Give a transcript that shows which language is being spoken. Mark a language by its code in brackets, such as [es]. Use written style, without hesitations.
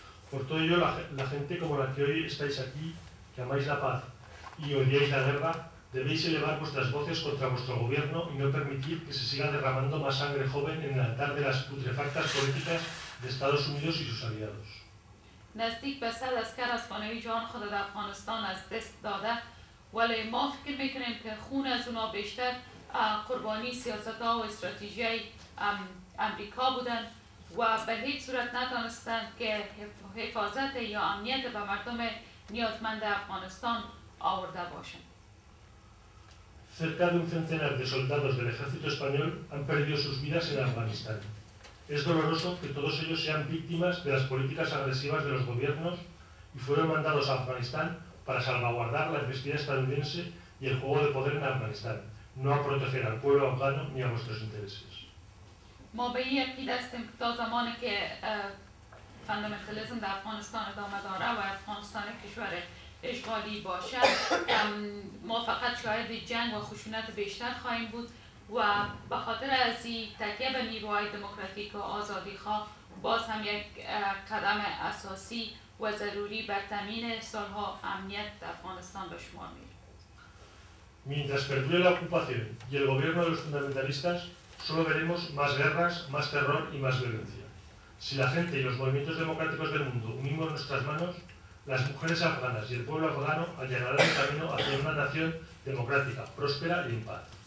[es] Por todo ello, la gente como la que hoy estáis aquí, que amáis la paz y odiáis la guerra, debéis elevar vuestras voces contra vuestro gobierno y no permitir que se siga derramando más sangre joven en el altar de las putrefactas políticas de Estados Unidos y sus aliados. [fa] و به هیچ صورت نتانستند که حفاظت یا امنیت به مردم نیازمند افغانستان آورده باشند. [es] Cerca de un centenar de soldados del ejército español han perdido sus vidas en Afganistán. Es doloroso que todos ellos sean víctimas de las políticas agresivas de los gobiernos y fueron mandados a Afganistán para salvaguardar la embestida estadounidense y el juego de poder en Afganistán, no a proteger al pueblo afgano ni a vuestros intereses. [fa] ما به این عقیده هستیم تا زمانی که فاندامنتالیسم در افغانستان ادامه داره و افغانستان کشور اشغالی باشه ما فقط شاهد جنگ و خشونت بیشتر خواهیم بود و به خاطر از این تکیه به نیروهای دموکراتیک و آزادی خواه باز هم یک قدم اساسی و ضروری بر تامین سالها امنیت در افغانستان به شمار میره. [es] Mientras perdure la ocupación y el gobierno de los fundamentalistas, solo veremos más guerras, más terror y más violencia. Si la gente y los movimientos democráticos del mundo unimos nuestras manos, las mujeres afganas y el pueblo afgano allanarán el camino hacia una nación democrática, próspera y en paz.